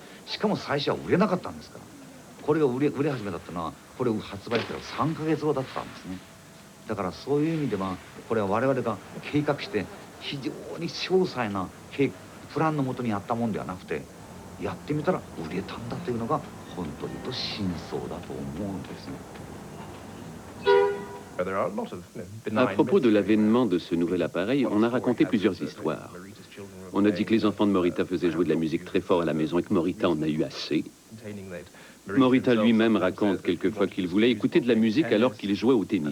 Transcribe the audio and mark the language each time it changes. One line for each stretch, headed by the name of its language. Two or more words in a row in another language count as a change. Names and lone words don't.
Japanese: しかも最初は売れなかったんですから。これが売れ始めたっていうのはこれを発売したら3ヶ月後だったんですね。だからそういう意味ではこれは我々が計画して非常に詳細なプランのもとにやったもんではなくて、やってみたら売れたんだというのが本当に言うと真相だと思うんですね。
French: À propos de l'avènement de ce nouvel appareil, on a raconté plusieurs histoires. On a dit que les enfants de Morita faisaient jouer de la musique très fort à la maison et que Morita en a eu assez. Morita lui-même raconte quelquefois qu'il voulait écouter de la musique alors qu'il jouait au tennis.